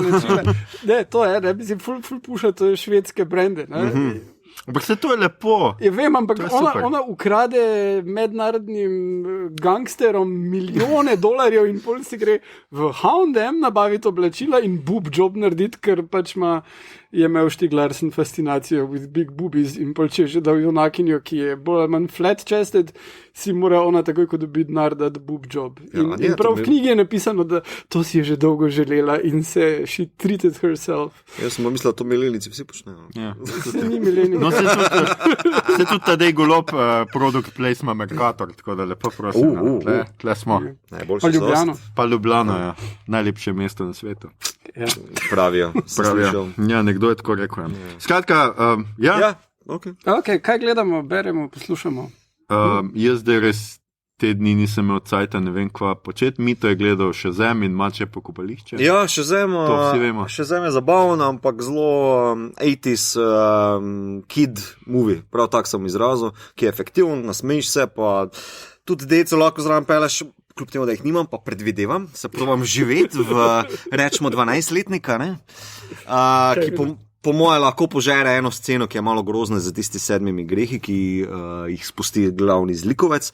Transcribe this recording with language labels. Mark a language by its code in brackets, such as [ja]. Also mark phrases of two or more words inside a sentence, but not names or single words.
[sl] Ne, to je, ne, mislim, ful puša, to je švedske brande, ne. Ampak se to je lepo. Ja, vem, ampak ona ukrade mednarodnim gangsterom milijone dolarjev in pol si gre v H&M nabaviti oblačila in [en] boob job [sl] narediti, ker pač ima je imel Stieg Larsson fascinacijo [en] with big boobies [sl] in pol če že dal junakinjo, ki je bolj ali manj flat-chested, si mora ona takoj, ko dobi denar, dati [en] boob job. [sl] In prav v knjigi je napisano, da to si je že dolgo želela in [en] she treated herself. [sl] Jaz sem mislil, da to milenici vsi počnejo. Ja. Se ni milenik. No, se tudi Tadej Golob, [en] product placement [sl] Mercator, tako da lepo prosim. Tle smo. Pa Ljubljano. Pa Ljubljano, ja. Najlepše mesto na svetu. Ja. Pravijo. Ja, nekdo je tako rekel. Skratka, ja. Okay. Kaj gledamo, beremo, poslušamo? Jaz zdaj res te dni nisem imel cajta, ne vem kva početi. Mito je gledal Shazam in Mače pokopališče. Ja, Shazam je zabavno, ampak zelo [en] 80s kid movie, [sl] prav tak sem izrazil, ki je efektiven, nasmejiš se, pa tudi dejco lahko zraven peleš, kljub temu, da jih nimam, pa predvidevam, se probam živeti v, rečemo, 12-letnika, ki po moje lahko požere eno sceno, ki je malo grozna za tisti 7 grehi, ki jih spusti glavni zlikovec.